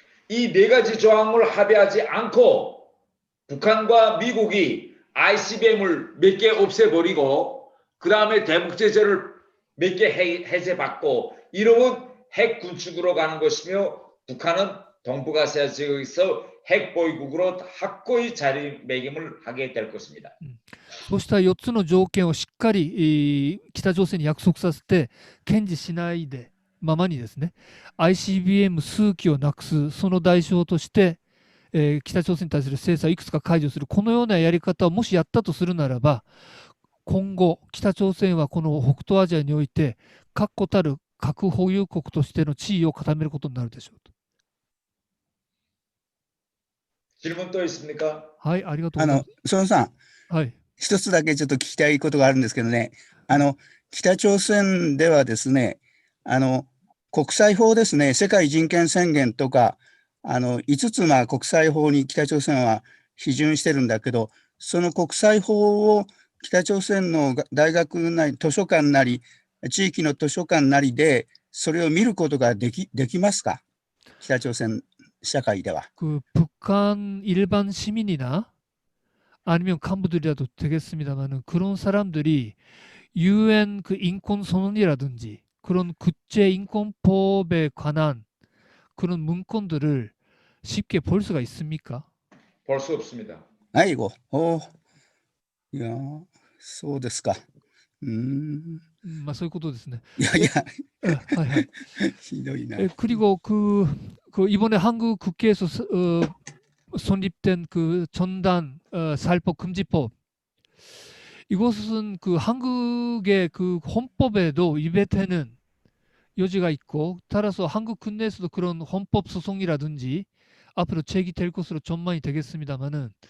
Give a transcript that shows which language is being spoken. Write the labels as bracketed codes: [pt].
[ko] 이 네 가지 조항을 합의하지 않고 북한과 미국이 ICBM을 몇 개 없애버리고 그 다음에 대북제재를 몇 개 해제받고 이러면 핵 군축으로 가는 것이며 북한은 동북아시아 지역에서 핵 보유국으로 확고히 자리매김을 하게 될 것입니다. [ja] そうした4つの条件をしっかり、北朝鮮に約束させて、堅持しないでままにですね、ICBM 数機をなくす、その代償として、北朝鮮に対する制裁をいくつか解除する、このようなやり方をもしやったとするならば、今後、北朝鮮はこの北東アジアにおいて、確固たる核保有国としての地位を固めることになるでしょうと。 [ko] 질문 또 있습니까? [ja] はい、ありがとうございます。孫さん、はい。一つだけちょっと聞きたいことがあるんですけどね、北朝鮮ではですね、国際法ですね、世界人権宣言とか、5つ国際法に北朝鮮は批准してるんだけど、その国際法を北朝鮮の大学なり図書館なり、地域の図書館なりで、それを見ることができますか、北朝鮮社会では。 [ko] 북한 일반 시민이나 아니면 간부들이라도 되겠습니다만은 그런 사람들이 UN 그 인권 선언이라든지 그런 국제 인권법에 관한 그런 문건들을 쉽게 볼 수가 있습니까? 볼 수 없습니다. [ja] 아이고,いや、そうですか。まあそういうことですね。いやいや、はいはい。ひどいな。 [ko] 그리고 이번에 한국 국회에서 성립된 그 전단 살법 금지법, 이것은 그 한국의 그 헌법에도 위배되는 여지가 있고, 따라서 한국 국내에서도 그런 헌법 소송이라든지 앞으로 제기될 것으로 전망이 되겠습니다만은,